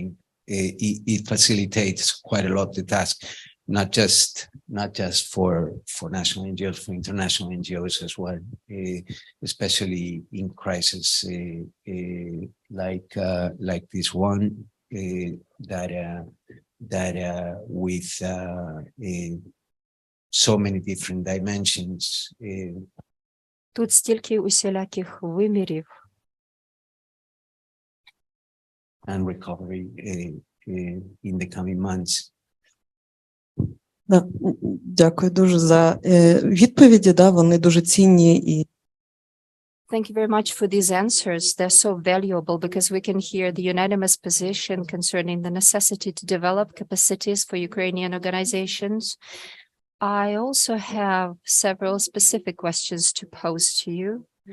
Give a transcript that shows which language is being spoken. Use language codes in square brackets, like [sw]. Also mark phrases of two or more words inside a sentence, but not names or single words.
[en] It facilitates quite a lot the task, not just for national NGOs, for international NGOs as well, especially in crisis like this one that with so many different dimensions. [uk] Тут стільки усіляких вимірів. [en] And recovery in the coming months. [uk] Да, дякую дуже за відповіді. Да, вони дуже цінні і. [en] Thank you very much for these answers. They're so valuable because we can hear the unanimous position concerning the necessity to develop capacities for Ukrainian organizations. I also have several specific questions to pose to you.